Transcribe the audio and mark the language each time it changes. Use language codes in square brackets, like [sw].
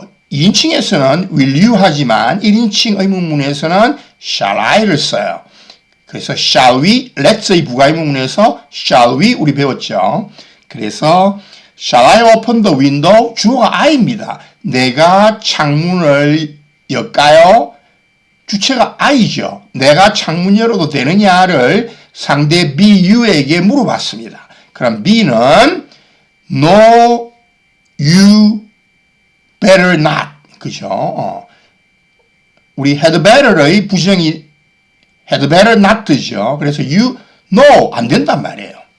[ko] 2인칭에서는 will you 하지만 1인칭 의문문에서는 shall I를 써요. 그래서 shall we, let's의 부가의문문에서 shall we 우리 배웠죠. [en] 그래서 shall I open the window? [ko] 주어가 I입니다. 내가 창문을 열까요? 주체가 I죠. 내가 창문 열어도 되느냐를 상대 B, U에게 물어봤습니다. 그럼 B는 [en] no, you, better not. [ko] 그죠? 우리 had better의 부정이 had better not죠. 그래서 you, no, 안 된단 말이에요.